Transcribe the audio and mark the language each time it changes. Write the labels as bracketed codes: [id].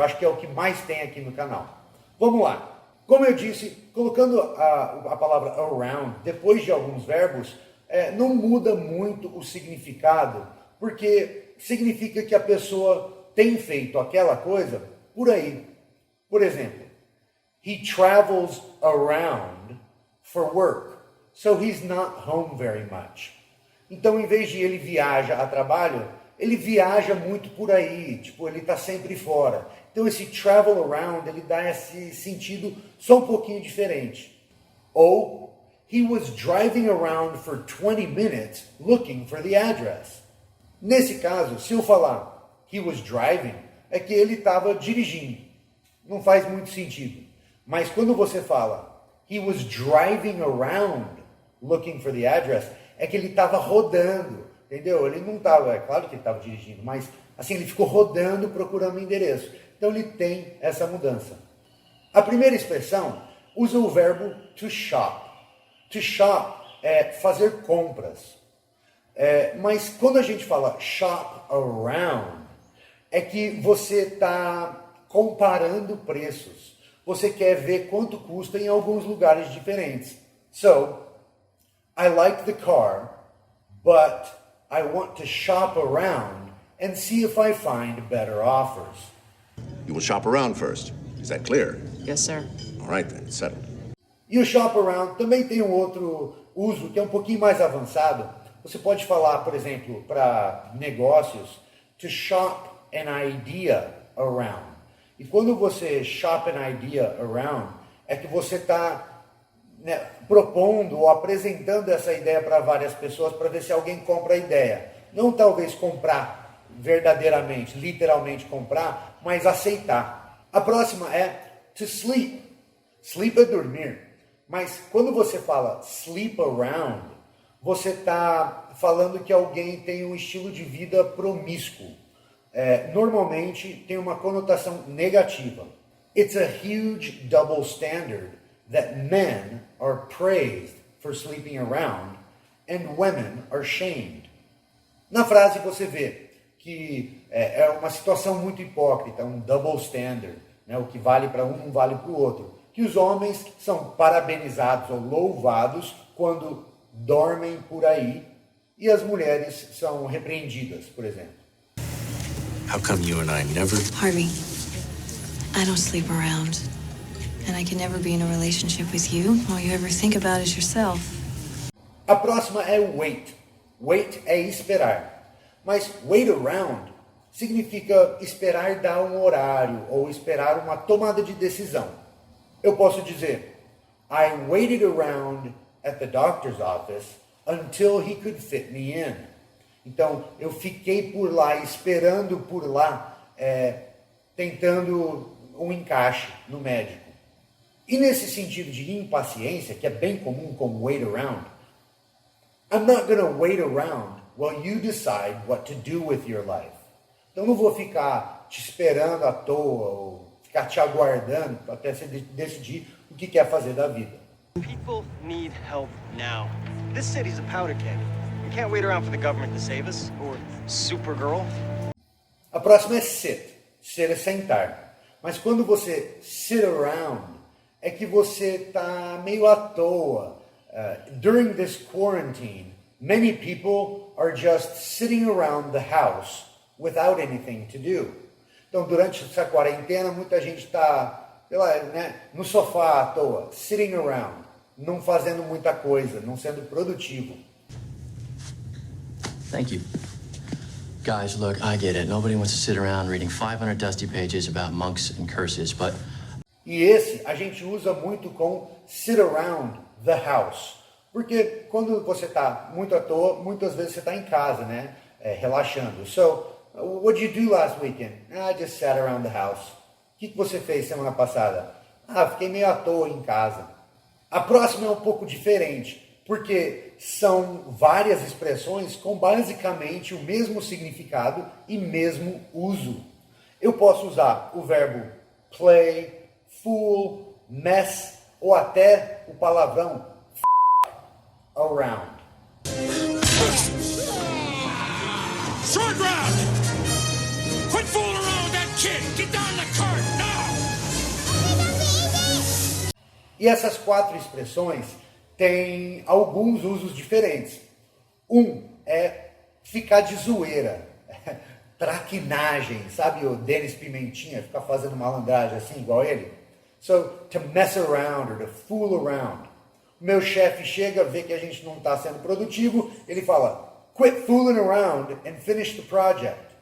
[pt] Eu acho que é o que mais tem aqui no canal. Vamos lá. Como eu disse, colocando a palavra around depois de alguns verbos, não muda muito o significado, porque significa que a pessoa tem feito aquela coisa por aí. [en] Por exemplo, he travels around for work, so he's not home very much. [pt] Então, em vez de ele viaja a trabalho, ele viaja muito por aí, tipo, ele está sempre fora. Então, esse travel around, ele dá esse sentido só um pouquinho diferente. [en] Ou, he was driving around for 20 minutes looking for the address. [pt] Nesse caso, se eu falar [en] he was driving, [pt] é que ele estava dirigindo. Não faz muito sentido. Mas quando você fala [en] he was driving around looking for the address, [pt] é que ele estava rodando, entendeu? Ele não estava, é claro que ele estava dirigindo, mas assim, ele ficou rodando procurando o endereço. Então ele tem essa mudança. A primeira expressão usa o verbo to shop. To shop é fazer compras. Mas quando a gente fala shop around, é que você está comparando preços. Você quer ver quanto custa em alguns lugares diferentes. [en] So, I like the car, but I want to shop around and see if I find better offers. You will shop around first. Is that clear? Yes, sir. All right then, settled. [pt] E o shop around também tem um outro uso que é um pouquinho mais avançado. Você pode falar, por exemplo, para negócios, [en] to shop an idea around. [pt] E quando você [en] shop an idea around, [pt] é que você está propondo ou apresentando essa ideia para várias pessoas para ver se alguém compra a ideia. Não talvez comprar verdadeiramente, literalmente comprar, mas aceitar. A próxima é to sleep. Sleep é dormir. Mas quando você fala sleep around, você está falando que alguém tem um estilo de vida promíscuo. Normalmente tem uma conotação negativa. [en] It's a huge double standard that men are praised for sleeping around and women are shamed. [pt] Na frase você vê que é uma situação muito hipócrita, um double standard, né? O que vale para um não vale para o outro. Que os homens são parabenizados ou louvados quando dormem por aí e as mulheres são repreendidas, por exemplo. [en] How come you and I never... Harvey, I don't sleep around. And I can never be in a relationship with you. All you ever think about is yourself. [pt] A próxima é wait. Wait é esperar. Mas wait around significa esperar dar um horário ou esperar uma tomada de decisão. Eu posso dizer, [en] I waited around at the doctor's office until he could fit me in. [pt] Então, eu fiquei por lá, esperando por lá, tentando um encaixe no médico. E nesse sentido de impaciência, que é bem comum com wait around, [en] I'm not going to wait around while you decide what to do with your life. [pt] Então, não vou ficar te esperando à toa ou ficar te aguardando até você decidir o que quer fazer da vida. [en] People need help now. This city's a powder keg. We can't wait around for the government to save us, or Supergirl. [pt] A próxima é sit. Sit é sentar. Mas quando você sit around, é que você está meio à toa. [en] During this quarantine, many people are just sitting around the house without anything to do. [pt] Então, durante essa quarentena, muita gente está, no sofá à toa, sitting around, não fazendo muita coisa, não sendo produtivo. [en] Thank you. Guys, look, I get it. Nobody wants to sit around reading 500 dusty pages about monks and curses, but... [pt] E esse a gente usa muito com [en] sit around the house. [pt] Porque quando você está muito à toa, muitas vezes você está em casa, né? Relaxando. [en] So, what did you do last weekend? I just sat around the house. [pt] O que você fez semana passada? Fiquei meio à toa em casa. A próxima é um pouco diferente, porque são várias expressões com basicamente o mesmo significado e mesmo uso. Eu posso usar o verbo play, fool, mess ou até o palavrão around. [en] Short round! Quit fooling around with that kid! Get down in the cart, now! [pt] E essas quatro expressões têm alguns usos diferentes. Um é ficar de zoeira, traquinagem, sabe o Denis Pimentinha, ficar fazendo malandragem assim, igual ele? [en] So, to mess around or to fool around. [pt] O meu chefe chega, vê que a gente não está sendo produtivo, ele fala, [en] quit fooling around and finish the project.